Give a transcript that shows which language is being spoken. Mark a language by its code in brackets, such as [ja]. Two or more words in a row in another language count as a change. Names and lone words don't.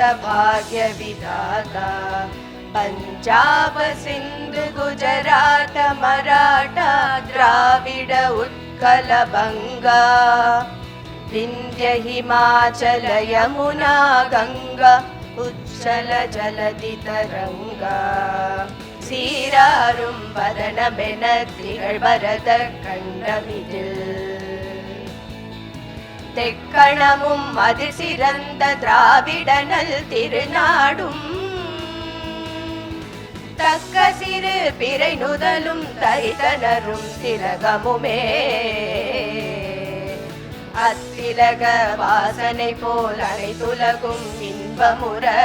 [bn] ভাগ্য বিধাতা পাঞ্জাব সিন্ধু গুজরাট মরাঠা দ্রাবিড় উৎকল বঙ্গ বিন্ধ্য হিমাচল যমুনা গঙ্গা উচ্ছল জলধি তরঙ্গ [ta] சீராரும் வதனமென திகழ் பரத கண்டமிதில் தெக்கணமும் அதில் சிறந்த திராவிடனல் திருநாடும் தக்க சிறு பிறை நுதலும் தரிதனரும் திலகமுமே அத்திலக வாசனை போல் அனைத்துலகும் இன்பமுற